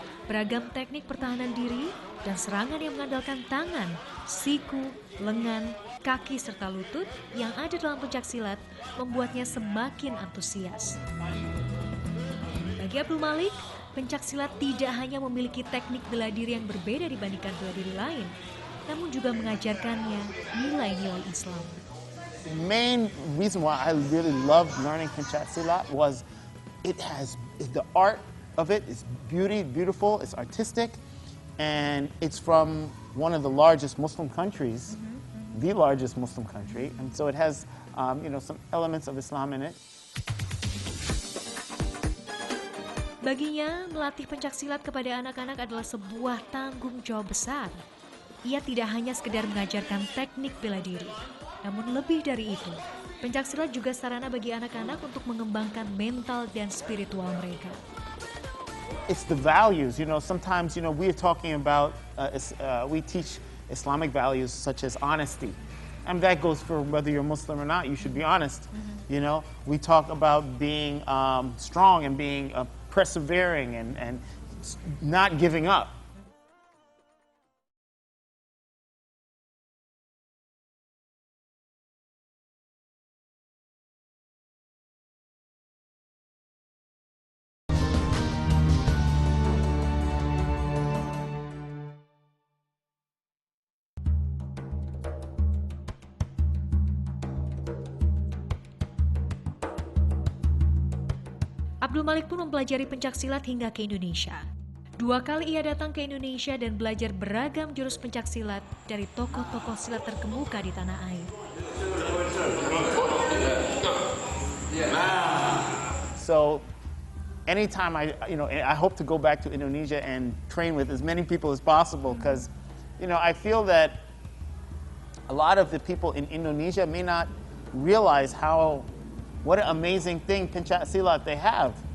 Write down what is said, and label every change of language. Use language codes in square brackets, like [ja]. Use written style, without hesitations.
[id] Beragam teknik pertahanan diri dan serangan yang mengandalkan tangan, siku, lengan, kaki serta lutut yang ada dalam pencaksilat membuatnya semakin antusias. Bagi Abdul Malik, pencaksilat tidak hanya memiliki teknik bela diri yang berbeda dibandingkan bela diri lain, namun juga mengajarkannya nilai-nilai Islam. [en] The main reason why I really loved learning Pencak Silat was the art of it is beautiful, it's artistic, and it's from one of the largest Muslim countries, the largest Muslim country, and so it has some elements of Islam in it. [id] Baginya, melatih pencaksilat kepada anak-anak adalah sebuah tanggung jawab besar. Ia tidak hanya sekedar mengajarkan teknik bela diri, namun lebih dari itu, pencaksilat juga sarana bagi anak-anak untuk mengembangkan mental dan spiritual mereka. [en] It's the values, sometimes, we're talking about, we teach Islamic values such as honesty. And that goes for whether you're Muslim or not, you should be honest. We talk about being strong and being persevering and not giving up. [id] Abdul Malik pun mempelajari pencaksilat hingga ke Indonesia. 2 kali ia datang ke Indonesia dan belajar beragam jurus pencaksilat dari tokoh-tokoh silat terkemuka di tanah air. [en] So, anytime I hope to go back to Indonesia and train with as many people as possible, because, I feel that a lot of the people in Indonesia may not realize what an amazing thing pencak silat they have,